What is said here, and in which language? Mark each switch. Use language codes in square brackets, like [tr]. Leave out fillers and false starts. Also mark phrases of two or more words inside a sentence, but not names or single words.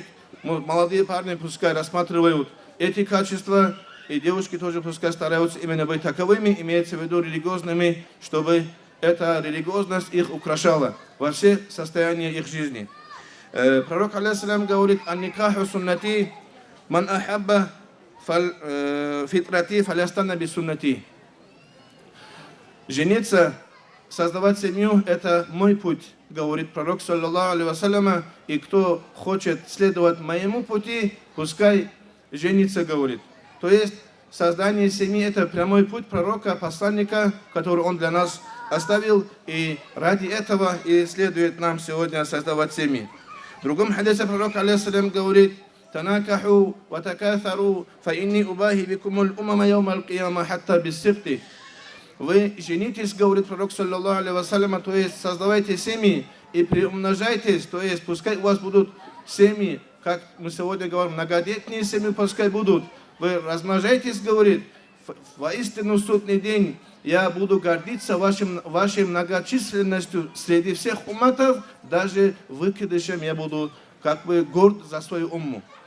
[ru] Молодые парни пускай рассматривают эти качества, и девушки тоже пускай стараются именно быть таковыми, имеется в виду религиозными, чтобы эта религиозность их украшала во все состояния их жизни. Пророк алейхиссалям говорит: [ar] «النكاح سنتي، من أحب فطرتي فليستن بسنتي». [ru] Жениться, создавать семью – это мой путь, говорит пророк, [ar] صلى الله عليه وسلم, [ru] и кто хочет следовать моему пути, пускай женится, говорит. То есть создание семьи – это прямой путь пророка, посланника, который он для нас оставил, и ради этого и следует нам сегодня создавать семьи. В другом хадисе пророк алейхиссалям говорит: [ar] «تناكحوا وتكاثروا فإني أباهي بكم الأمم يوم القيامة حتى بالسقط». [ru] Вы женитесь, говорит пророк, [ar] صلى الله عليه وسلم, [ru] то есть создавайте семьи и приумножайтесь, то есть пускай у вас будут семьи, как мы сегодня говорим, многодетные семьи пускай будут. Вы размножайтесь, говорит, воистину судный день я буду гордиться вашей многочисленностью среди всех умматов, даже выкидышем я буду как бы горд за свою умму.